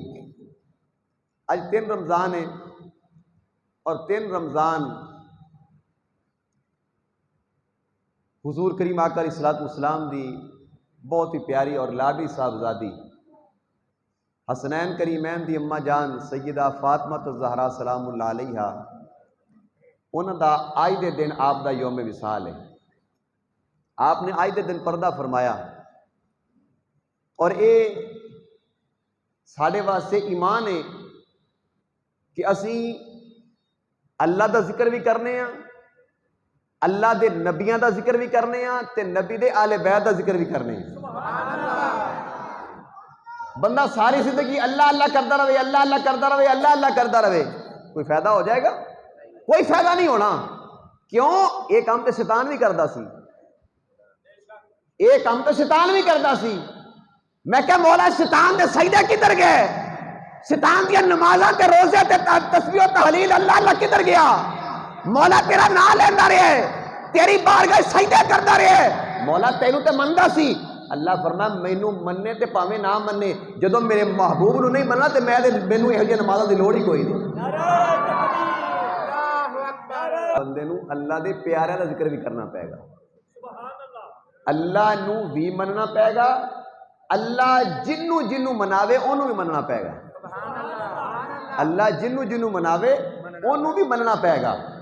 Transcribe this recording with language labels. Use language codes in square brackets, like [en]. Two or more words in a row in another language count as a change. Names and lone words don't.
[pa] آج 3 رمضان ہے اور 3 رمضان حضور کریم آقا [ar] علیہ الصلوۃ والسلام [pa] دی بہت ہی پیاری اور لاڈلی صاحبزادی حسنین کریمین دی اماں جان سیدہ فاطمہ الزہرا [ar] سلام اللہ علیہا، [pa] انہاں دا آج دے دن آپ دا یوم وصال ہے۔ آپ نے آج دے دن پردہ فرمایا اور اے ساڈے واسطے ایمان ہے کہ اسی اللہ دا ذکر بھی کرنے ہاں، اللہ دے نبیاں دا ذکر بھی کرنے ہاں تے نبی دے آل بیت دا ذکر بھی کرنے ہاں۔ [ur] بندہ ساری زندگی اللہ اللہ کرتا رہے، اللہ اللہ کرتا رہے، اللہ اللہ کرتا رہے، کوئی فائدہ ہو جائے گا؟ [pa] کوئی فائدہ نہیں ہونا۔ کیوں؟ ایک کام تے شیطان بھی کرتا سی، ایک کام تے شیطان بھی کرتا سی۔ میں کہ مولا شیطان دے سجدے کدھر گئے؟ شیطان دیا نمازاں تے روزے تے تسبیح و تحلیل اللہ اللہ کدھر گیا؟ مولا تیرا نام لیندہ رہے، تیری بارگاہ سجدے کرتا رہے، مولا تینوں تے مندہ سی۔ اللہ فرمایا مینوں مننے تے پاویں نہ مننے، جدوں میرے محبوب نو نہیں مننا تے مینوں یہو جہی نمازاں دی لوڑ ہی کوئی نہیں۔ بندے نو اللہ دے پیاریاں دا ذکر بھی کرنا پائے گا، اللہ نو بھی مننا پائے گا، اللہ جنوں جنوں مناوے انہوں بھی مننا پائے گا، اللہ جنوں جنوں مناوے انہوں بھی مننا پائے گا۔